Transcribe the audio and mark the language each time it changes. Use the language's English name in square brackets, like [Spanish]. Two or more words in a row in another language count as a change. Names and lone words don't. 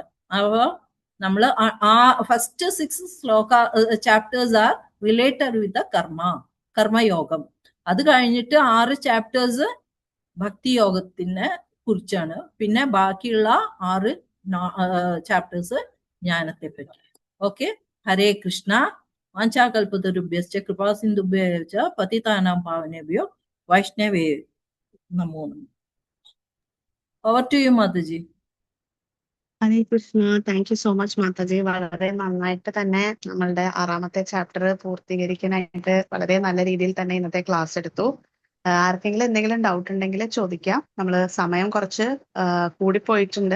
[Malayalam] അപ്പൊ നമ്മൾ [English] first 6 chapters are related with കർമ്മയോഗം. [Malayalam] അത് കഴിഞ്ഞിട്ട് 6 ചാപ്റ്റേഴ്സ് ഭക്തിയോഗത്തിനെ കുറിച്ചാണ്. പിന്നെ ബാക്കിയുള്ള 6 ചാപ്റ്റേഴ്സ് ജ്ഞാനത്തെ പറ്റി. [Sanskrit] ഓക്കെ, ഹരേ കൃഷ്ണ. वाञ्छाकल्पतरुभ्यश्च कृपासिन्धुभ्यश्च च पतितानां पावनेभ्यो वैष्णवे नमो नमः. [English] over to you മാതാജി. ഹരേ കൃഷ്ണ. thank you so much മാതാജി. [Malayalam] വളരെ നന്നായിട്ട് തന്നെ നമ്മളുടെ 6ാമത്തെ ചാപ്റ്റർ പൂർത്തീകരിക്കാനായിട്ട് വളരെ നല്ല രീതിയിൽ തന്നെ ഇന്നത്തെ ക്ലാസ് എടുത്തു. ആർക്കെങ്കിലും എന്തെങ്കിലും ഡൗട്ട് ഉണ്ടെങ്കിൽ ചോദിക്കാം. നമ്മൾ സമയം കുറച്ച് കൂടിപ്പോയിട്ടുണ്ട്.